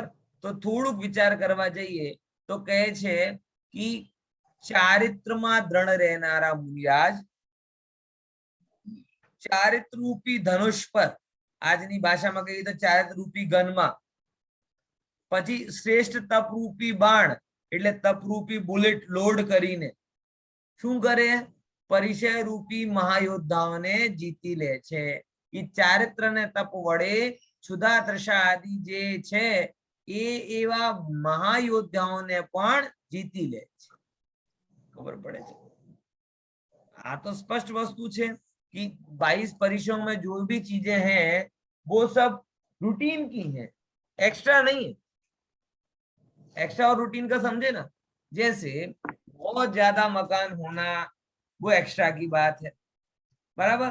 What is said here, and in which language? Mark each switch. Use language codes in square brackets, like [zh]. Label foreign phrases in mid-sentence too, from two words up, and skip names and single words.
[gu] તો થોડુંક વિચાર કરવા જઈએ તો કહે છે કે ચારિત્રમાં દ્રઢ રહેનારા મુનિરાજ ચારિત્ર રૂપી ધનુષ પર, આજની ભાષામાં કહીએ તો ચારિત્ર રૂપી ગનમાં, પછી શ્રેષ્ઠ તપરૂપી બાણ એટલે તપરૂપી [en] bullet load [gu] કરીને શું કરે? પરિચય રૂપી મહાયોદ્ધાઓને જીતી લે છે. એ ચારિત્ર ને તપ વડે ક્ષુધા તૃષા આદિ જે છે એ એવા મહાયોદ્ધાઓને પણ જીતી લે છે. ખબર પડે છે? આ તો સ્પષ્ટ વસ્તુ છે [hi] कि 22 परिश्रम में जो भी चीजें हैं वो सब रूटीन की हैं, एक्स्ट्रा नहीं है. एक्स्ट्रा और रूटीन का समझे ना. जैसे बहुत ज्यादा मकान होना वो एक्स्ट्रा की बात है, बराबर.